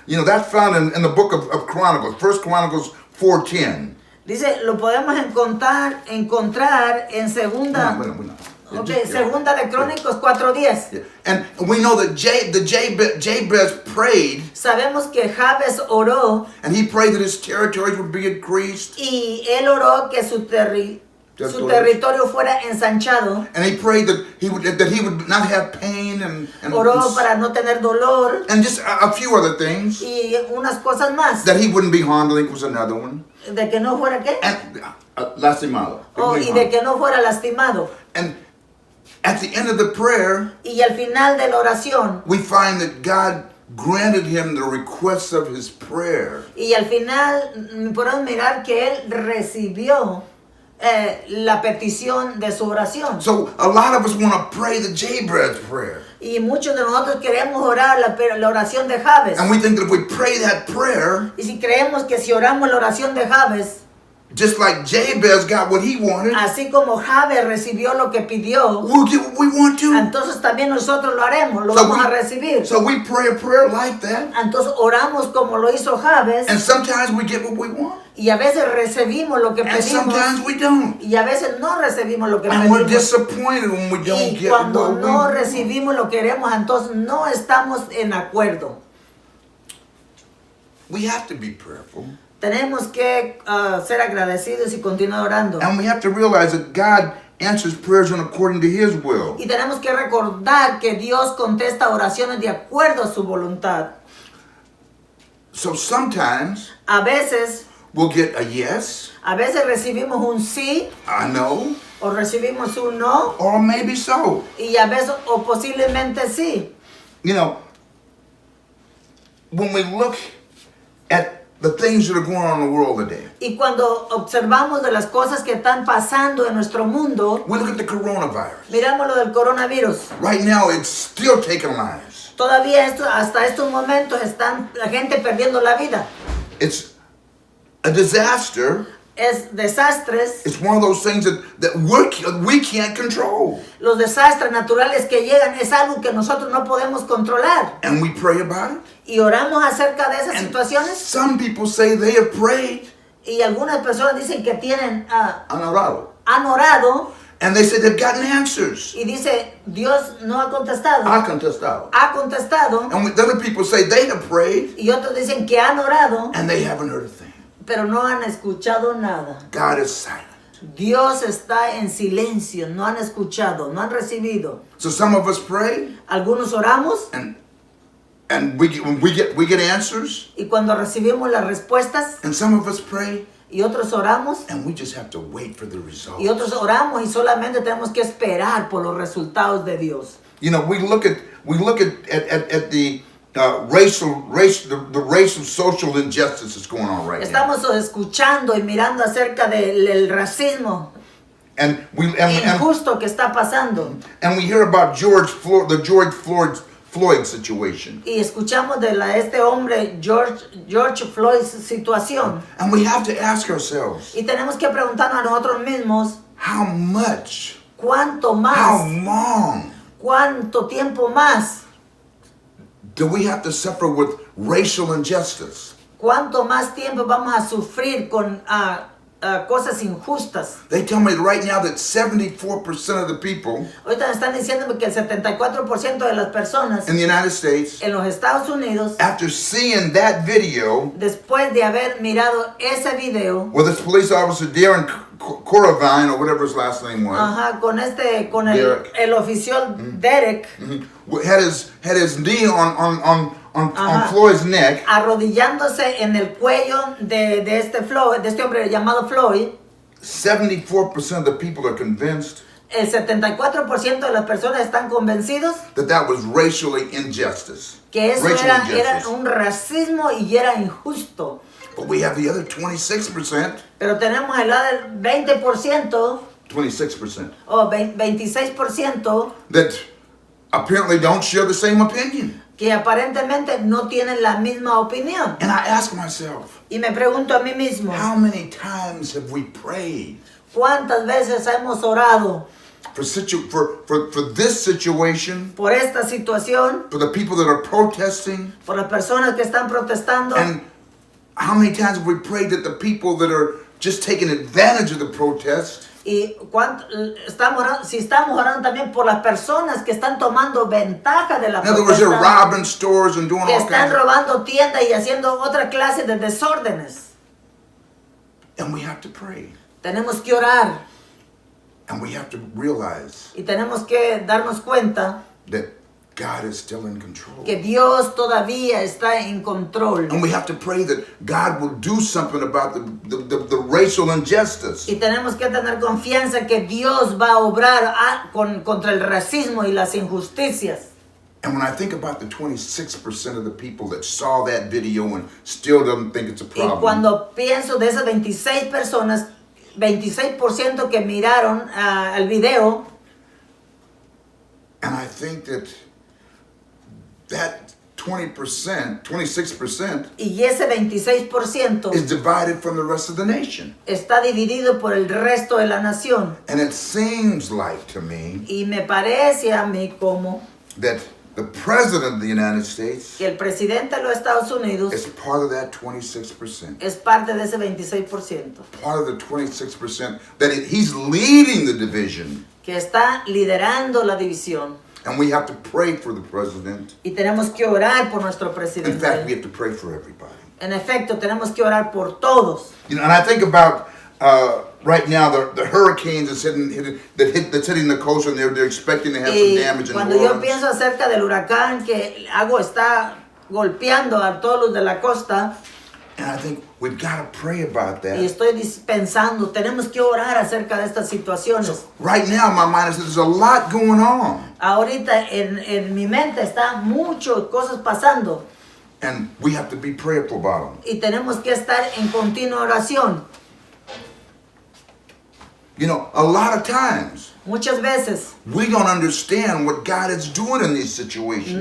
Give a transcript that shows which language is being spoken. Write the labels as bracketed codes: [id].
[en] You know, that's found in the book of Chronicles, 1 Chronicles 4:10. [es] Dice, lo podemos encontrar en segunda. Segunda de Crónicos 4:10. [en] Yeah. And we know that Jabez prayed, [es] Sabemos que Jabez oró [en] and he prayed that his territories would be increased. [es] y él oró que su territorio fuera ensanchado. [en] And he prayed that he would not have pain and [es] Oró para no tener dolor [en] just a few other things. [es] y unas cosas más. [en] That he wouldn't be harmed, I think was another one. [es] De que no fuera qué? And lastimado. Y de que no fuera lastimado. [en] And at the end of the prayer, [es] Y al final de la oración, [en] we find that God granted him the request of his prayer. [es] y al final podemos mirar que él recibió la petición de su oración. [en] So a lot of us want to pray the Jabez prayer. [es] Y muchos de nosotros queremos orar la oración de Jabez. [en] And we think that if we pray that prayer, [es] Y si creemos que si oramos la oración de Jabez, [en] just like Jabez got what he wanted, [es] así como Jabez recibió lo que pidió, [en] we'll get what we want to. [es] entonces también nosotros lo haremos, lo [en] So [es] vamos [en] we- [es] a recibir. [en] So we pray a prayer like that, [es] Entonces oramos como lo hizo Jabez, [en] and sometimes we get what we want, [es] y a veces recibimos lo que [en] and [es] pedimos, [en] sometimes we don't. [es] y a veces no recibimos lo que [en] And we're [es] pedimos. [en] disappointed when we don't [es] Y [en] get [es] cuando [en] what we [es] no [en] want. [es] recibimos lo que queremos, entonces no estamos en acuerdo. [en] We have to be prayerful. [es] Tenemos que ser agradecidos y continuar orando. [en] And we have to realize that God answers prayers according to His will. [es] Y tenemos que recordar que Dios contesta oraciones de acuerdo a su voluntad. [en] So sometimes [es] A veces [en] we'll get a yes, [es] recibimos un sí [en] a no, [es] o recibimos un no, [en] or maybe so. [es] y a veces o posiblemente sí. [en] You know, when we look at the things that are going on in the world today, [es] Y cuando observamos de las cosas que están pasando en nuestro mundo, [en] we look at the coronavirus. [es] miramos lo del coronavirus. [en] Right now, it's still taking lives. [es] Todavía hasta estos momentos están la gente perdiendo la vida. [en] It's a disaster. [es] Es desastres. [en] It's one of those things that we can't control. [es] Los desastres naturales que llegan es algo que nosotros no podemos controlar. [en] And we pray about it. [es] Y oramos acerca de esas [en] And [es] situaciones. [en] some people say they have prayed [es] Y algunas personas dicen que han orado [en] and they say they've gotten answers. [es] y dice Dios no ha contestado. Ha contestado. Ha contestado. [en] And other people say they have prayed [es] Y otros dicen que han orado, [en] and they haven't heard a thing. [es] pero no han escuchado nada. [en] God is silent. [es] Dios está en silencio, no han escuchado, no han recibido. [en] So some of us pray [es] Algunos oramos [en] and we get answers, [es] y cuando recibimos las respuestas, [en] and some of us pray [es] y otros oramos [en] and we just have to wait for the results. [es] y otros oramos y solamente tenemos que esperar por los resultados de Dios. [en] You know, we look at the racial social injustice that's going on right now. [es] Estamos escuchando y mirando acerca del racismo [en] And we [es] injusto que está pasando. [en] and we hear about the George Floyd situation. [es] Y escuchamos de este hombre George Floyd situación. [en] And we have to ask ourselves, [es] Y tenemos que preguntarnos a nosotros mismos, [en] how much, [es] ¿cuánto [en] how [es] más? [en] long [es] ¿Cuánto tiempo más? [en] do we have to suffer with racial injustice? [es] ¿Cuánto más tiempo vamos a sufrir con cosas injustas? [en] They tell me right now that 74% of the people [es] Ahorita me están diciendo que el 74% de las personas [en] in the United States, [es] en los Estados Unidos, [en] after seeing that video [es] después de haber mirado ese video, [en] where this police officer Darren Coravine, or whatever his last name was. [es] Ajá, con [en] Derek. [es] el oficial Derek, [en] Had his knee on [es] Ajá. [en] Floyd's neck. [es] arrodillándose en el cuello de este hombre llamado Floyd. [en] 74% of the people are convinced [es] El 74% de las personas están convencidos [en] that was racially injustice. [es] que eso [en] Racial [es] era [en] injustice. [es] un racismo y era injusto. [en] But we have the other 26%, [es] Pero tenemos el lado del 20% [en] 26%, [es] o 26% [en] that apparently don't share the same opinion. [es] que aparentemente no tienen la misma opinión. [en] And I ask myself, [es] Y me pregunto a mí mismo, [en] how many times have we prayed [es] ¿cuántas veces hemos orado [en] for this situation, [es] por esta situación, [en] for the people that are protesting? [es] por las personas que están protestando? [en] And how many times have we prayed that the people that are just taking advantage of the protest [es] Y si estamos orando también por las personas que están tomando ventaja de la [en] in other words, they're [es] protesta, [en] robbing stores and doing [es] que [en] all [es] están [en] kinds of... [es] robando tiendas y haciendo otra clase de desórdenes. [en] And we have to pray. [es] Tenemos que orar [en] And we have to realize [es] y tenemos que darnos cuenta [en] that God is still in control. [es] que Dios todavía está en control. [en] And we have to pray that God will do something about the racial injustice. [es] Y tenemos que tener confianza que Dios va a obrar contra el racismo y las injusticias. [en] And when I think about the 26% of the people that saw that video and still don't think it's a [es] Y [en] problem, [es] cuando pienso de esas 26 personas, 26% que miraron el video, [en] and I think that 20%, 26% [es] y ese 26% [en] is divided from the rest of the nation. [es] está dividido por el resto de la nación. [en] And it seems like to me [es] Y me parece a mí como [en] that the President of the United States [es] que el presidente de los Estados Unidos [en] is part of that 26%. [es] es parte de ese 26%, [en] Part of the 26% that he's leading the division. [es] que está liderando la división. [en] And we have to pray for the president. [es] Y tenemos que orar por nuestro [en] In fact, we [es] presidente. [en] have to pray for everybody. [es] En efecto, tenemos que orar por todos. [en] You know, and I think about right now the hurricanes that's hitting the coast, and they're expecting to have some damage in [es] cuando [en] New [es] yo [en] Orleans. [es] pienso acerca del huracán que agua está golpeando a todos los de la costa, [en] And I think we've got to pray about [es] y [en] that. [es] estoy pensando, tenemos que orar acerca de estas situaciones. [en] Right now, my mind is there's a lot going on, [es] Ahorita en mi mente está muchas cosas pasando [en] and we have to be prayerful about them. [es] y tenemos que estar en continua oración. [en] You know, a lot of times [es] Muchas veces [en] we don't understand what God is doing in these situations.